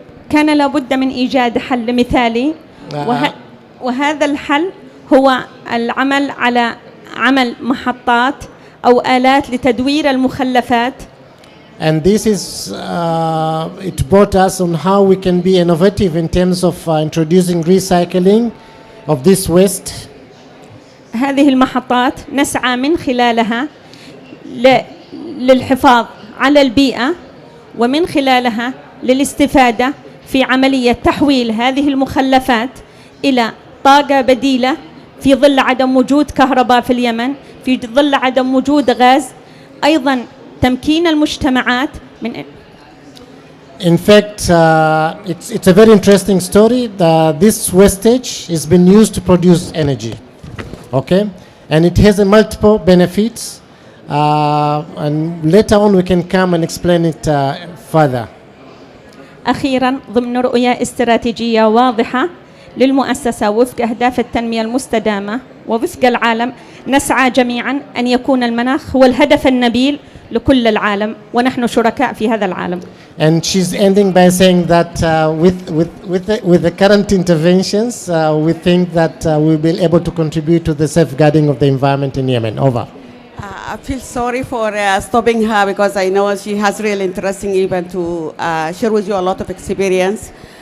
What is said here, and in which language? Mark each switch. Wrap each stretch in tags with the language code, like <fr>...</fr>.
<ar>كان لابد من إيجاد حل مثالي، وهذا الحل هو العمل على عمل محطات أو آلات لتدوير المخلفات.</ar> <en>And this is, it brought us on how we can be innovative in terms of introducing recycling of this waste.</en> <ar>هذه المحطات نسعى من خلالها للحفاظ على البيئة، ومن خلالها للاستفادة في عملية تحويل هذه المخلفات إلى طاقة بديلة في ظل عدم وجود كهرباء في اليمن، في ظل عدم وجود غاز. أيضا تمكين المجتمعات من</ar> <en>In fact, it's a very interesting story. This wastage has been used to produce energy, okay? And it has a multiple benefits. And later on we can come and explain it further.</en> <ar>أخيرا، ضمن رؤية استراتيجية واضحة للمؤسسة وفق أهداف التنمية المستدامة ووفق العالم، نسعى جميعا أن يكون المناخ هو الهدف النبيل لكل العالم، ونحن شركاء في هذا العالم.</ar> <en>And she's ending by saying that with the current interventions, we think that we'll be able to contribute to the safeguarding of the environment in Yemen. Over. I feel sorry for stopping her, because I know she has really interesting even to share with you a lot of experience.</en>